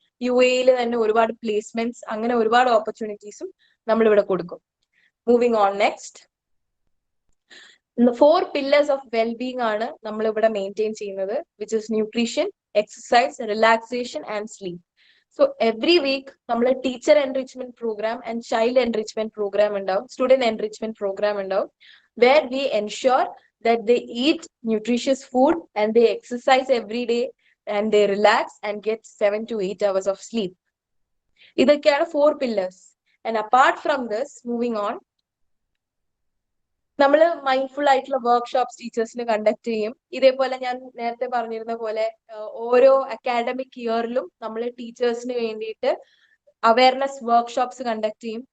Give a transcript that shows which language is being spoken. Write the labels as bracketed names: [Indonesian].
[Malayalam] UAE തന്നെ ഒരുപാട് placements, അങ്ങനെ ഒരുപാട് ഓപ്പർച്യൂണിറ്റീസും നമ്മളിവിടെ കൊടുക്കും. [English] Moving on next. 4 pillars of well-being ആണ് നമ്മളിവിടെ maintain ചെയ്യുന്നത്, which is nutrition, exercise, relaxation and sleep. So every week നമ്മൾ teacher enrichment programme and child enrichment programme [Malayalam] ഉണ്ടാവും, സ്റ്റുഡന്റ് എൻറിച്ച്മെന്റ് പ്രോഗ്രാം ഉണ്ടാവും, [English] where we ensure that they eat nutritious food and they exercise every day and they relax and get 7 to 8 hours of sleep. [Malayalam] ഇതൊക്കെയാണ് 4 pillars. [English] And apart from this, moving on, [Malayalam] നമ്മൾ mindful ആയിട്ടുള്ള workshops ടീച്ചേഴ്സിന് conduct ചെയ്യും. ഇതേപോലെ ഞാൻ നേരത്തെ പറഞ്ഞിരുന്ന പോലെ ഓരോ അക്കാഡമിക് ഇയറിലും നമ്മൾ ടീച്ചേഴ്സിന് വേണ്ടിയിട്ട് അവയർനെസ് വർക്ക്ഷോപ്സ് കണ്ടക്ട് ചെയ്യും.